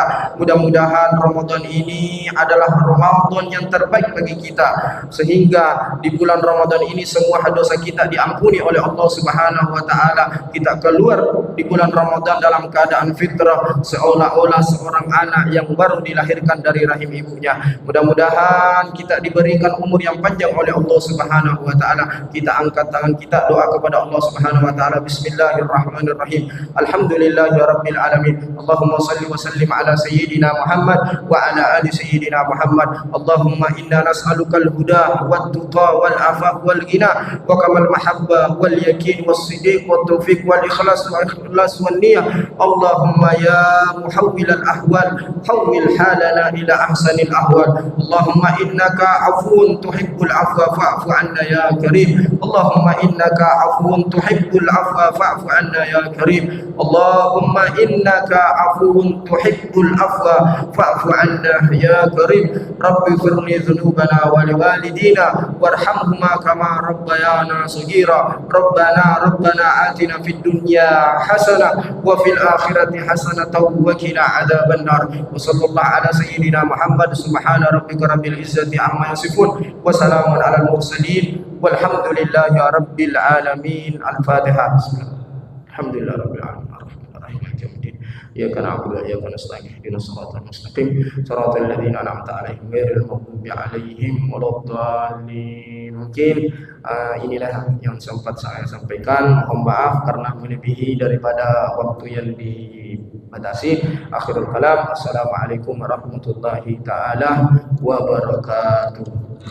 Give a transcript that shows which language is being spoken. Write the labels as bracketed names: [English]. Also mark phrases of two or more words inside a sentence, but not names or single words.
[Indonesian] Mudah-mudahan Ramadan ini adalah Ramadan yang terbaik bagi kita, sehingga di bulan Ramadan ini semua dosa kita diampuni oleh [Arabic] الله سبحانه وتعالى. [Indonesian] Kita keluar di bulan Ramadan dalam keadaan fitrah, seolah-olah seorang anak yang baru dilahirkan dari rahim ibunya. Mudah-mudahan kita diberikan umur yang panjang oleh [Arabic] الله سبحانه وتعالى. [Indonesian] Kita angkat tangan kita, doa kepada [Arabic] الله سبحانه وتعالى. بسم الله الرحمن الرحيم الحمد لله رب العالمين. اللهم صل وسلم على سيدنا محمد وعلى آل سيدنا محمد. اللهم إنا نسألك الهدى والتقى والعفاف والغنى وكمال المحبة واليقين والصدق والتوفيق والإخلاص والنية. اللهم يا محول الأحوال حول حالنا إلى أحسن الأحوال. اللهم إنك عفو تحب العفو فاعف عنا يا كريم. اللهم إنك عفو تحب العفو فاعف عنا يا كريم. اللهم إنك عفو تحب العفو فاعف عنا يا كريم. رب اغفر ذنوبنا ولوالدينا وارحمهما كما ربيانا صغيرا. ربنا آتنا في الدنيا حسنة وفي الآخرة حسنة وقنا عذاب النار. وصلى الله على سيدنا محمد سبحان ربك رب العزة عما يصفون وسلام على المرسلين والحمد لله رب العالمين. الفاتحة. الحمد لله رب العالمين إياك نعبد وإياك نستعين. اهدنا الصراط المستقيم صراط الذين أنعمت عليهم غير المغضوب عليهم ولا الضالين. [Indonesian] Mungkin inilah yang sempat saya sampaikan. Mohon maaf karena melebihi daripada waktu yang dibatasi. [Arabic] آخر الكلام. السلام عليكم ورحمة الله تعالى وبركاته.